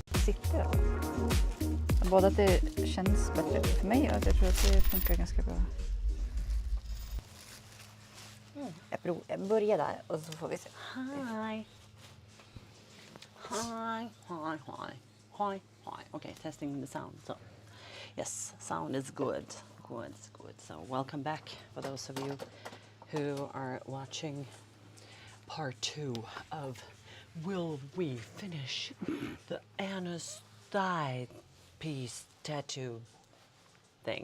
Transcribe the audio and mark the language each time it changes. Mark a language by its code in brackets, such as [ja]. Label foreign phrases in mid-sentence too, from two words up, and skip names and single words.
[sv] sitter. Både att det känns bättre för mig och att jag tror att det funkar ganska bra. Jag börjar där och så får vi se. [en] Hi. Hi, hi, hi, hi, hi. Okay, testing the sound. So, yes, sound is good. Good, good. So, welcome back for those of you who are watching part 2 of Will We Finish the Anna's Thigh Piece Tattoo thing?